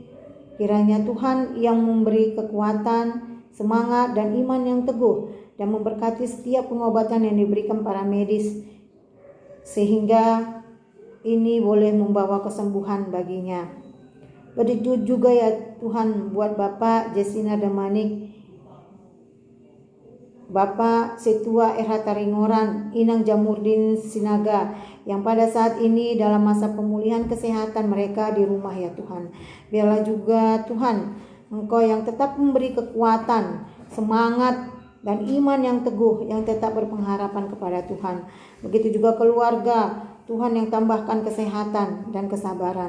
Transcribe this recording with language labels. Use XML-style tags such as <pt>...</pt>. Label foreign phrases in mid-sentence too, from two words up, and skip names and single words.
<id>Kiranya Tuhan yang memberi kekuatan, semangat dan iman yang teguh dan memberkati setiap pengobatan yang diberikan para medis sehingga ini boleh membawa kesembuhan baginya. Begitu juga ya Tuhan buat Bapak Jesina Damanik, Bapak Setua RH Taringoran, Inang Jamurdin Sinaga yang pada saat ini dalam masa pemulihan kesehatan mereka di rumah ya Tuhan. Biarlah juga Tuhan Engkau yang tetap memberi kekuatan, semangat dan iman yang teguh yang tetap berpengharapan kepada Tuhan. Begitu juga keluarga Tuhan yang tambahkan kesehatan dan kesabaran.</id>